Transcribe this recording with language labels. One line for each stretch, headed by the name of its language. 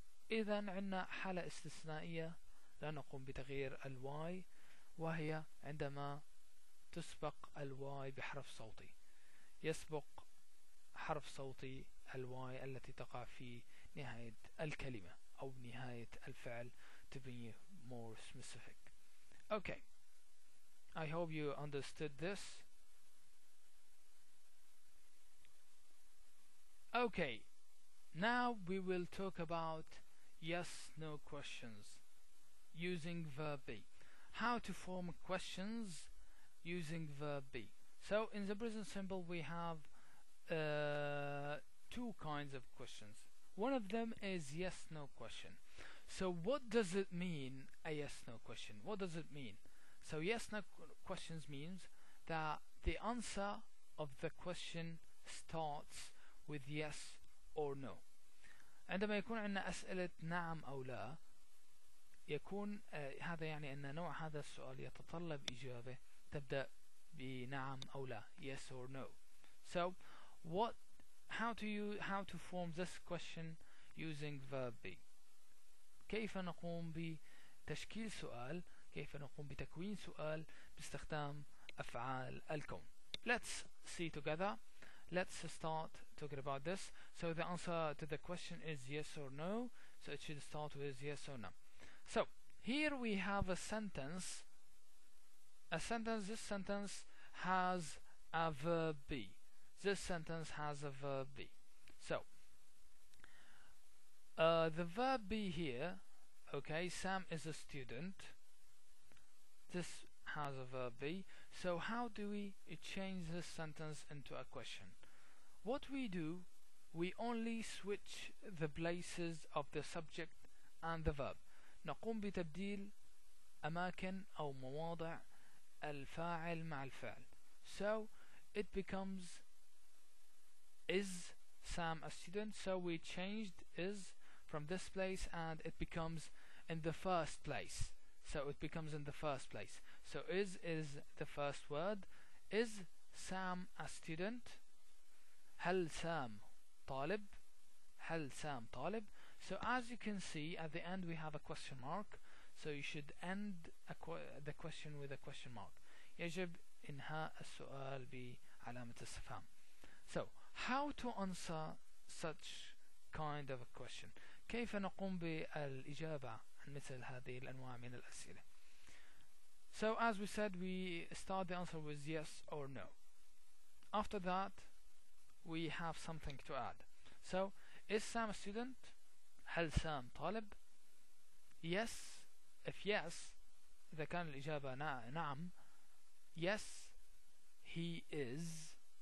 Arabic: إذن عندنا حالة استثنائية لا نقوم بتغيير الواي, وهي عندما تسبق الواي بحرف صوتي. يسبق حرف صوتي الواي التي تقع في نهاية الكلمة أو نهاية الفعل,
English: to be more specific. Okay, I hope you understood this. Okay, now we will talk about yes/no questions using verb be. How to form questions using verb be. So in the present simple we have 2 kinds of questions. One of them is yes/no question. So what does it mean, a yes/no question? What does it mean? So yes/no questions means that the answer of the question starts with yes or no.
Arabic: عندما يكون عندنا أسئلة نعم أو لا يكون هذا يعني أن نوع هذا السؤال يتطلب إجابة تبدأ بنعم أو لا,
English: yes or no. So how to form this question using verb be.
Arabic: كيف نقوم بتشكيل سؤال, كيف نقوم بتكوين سؤال باستخدام أفعال الكون.
English: Let's see together. Let's start talking about this. So the answer to the question is yes or no. So it should start with yes or no. So here we have a sentence. This sentence has a verb be. This sentence has a verb be. So the verb be here, okay, Sam is a student. This has a verb be. So how do we change this sentence into a question? What we do, we only switch the places of the subject and the verb.
Arabic: نقوم بتبديل أماكن أو مواضع الفاعل مع الفعل.
English: So it becomes is Sam a student? So we changed is from this place and it becomes in the first place. So it becomes in the first place. So is the first word. Is Sam a student?
Arabic: هل سام طالب? هل سام طالب?
English: So as you can see at the end we have a question mark. So you should end the question with a question mark.
Arabic: يجب إنهاء السؤال بعلامة استفهام.
English: So how to answer such kind of a question?
Arabic: كيف نقوم بالإجابة عن مثل هذه الأنواع من الأسئلة?
English: So as we said, we start the answer with yes or no. After that we have something to add. So is Sam a student?
Arabic: هل سام طالب؟
English: Yes, if yes
Arabic: إذا كان الإجابة نعم,
English: yes he is.